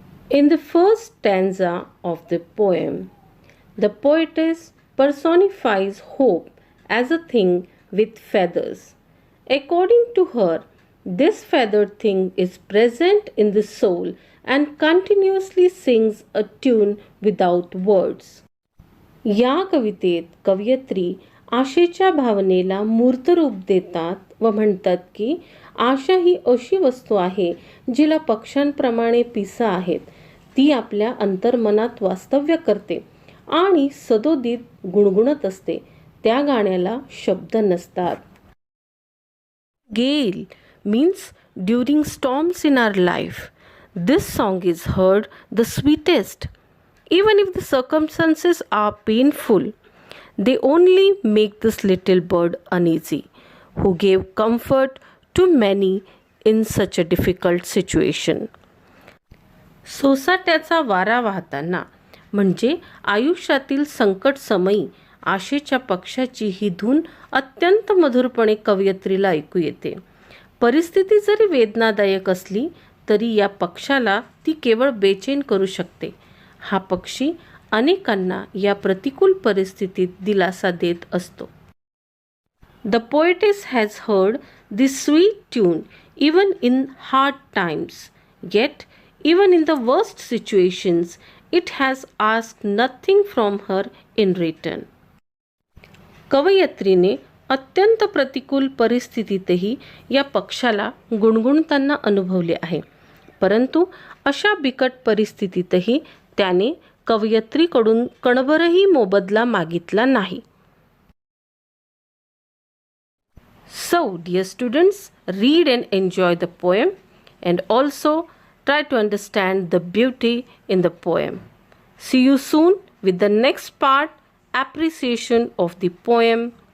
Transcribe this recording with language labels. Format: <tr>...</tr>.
<en>In the first stanza of the poem, the poetess personifies hope as a thing with feathers. According to her, this feathered thing is present in the soul and continuously sings a tune without words.</en> <mr>या कवितेत कवयित्री आशेच्या भावनेला मूर्त रूप देतात व म्हणतात की आशा ही अशी वस्तू आहे जिला पक्ष्यांप्रमाणे पिसा आहेत. ती आपल्या अंतर्मनात वास्तव्य करते आणि सदोदित गुणगुणत असते. त्या गाण्याला शब्द नसतात.</mr> <en>Gale means during storms in our life. This song is heard the sweetest. Even if the circumstances are painful, they only make this little bird uneasy, who gave comfort to many in such a difficult situation.</en> <mr>सोसाट्याचा वारा वाहताना म्हणजे आयुष्यातील संकट समयी आशेच्या पक्षाची ही धून अत्यंत मधुरपणे कवयित्रीला ऐकू येते. परिस्थिती जरी वेदनादायक असली तरी या पक्षाला ती केवळ बेचैन करू शकते. हा पक्षी अनेकांना या प्रतिकूल परिस्थितीत दिलासा देत असतो.</mr> <en>The poetess has heard this sweet tune even in hard times. Yet, even in the worst situations, it has asked nothing from her in return.</en> <mr>कवयित्रीने अत्यंत प्रतिकूल परिस्थितीतही या पक्षाला गुणगुणताना अनुभवले आहे. परंतु अशा बिकट परिस्थितीतही त्याने कवयित्रीकडून कणभरही मोबदला मागितला नाही.</mr> <en>So, dear students, read and enjoy the poem and also try to understand the beauty in the poem. See you soon with the next part, appreciation of the poem.</en>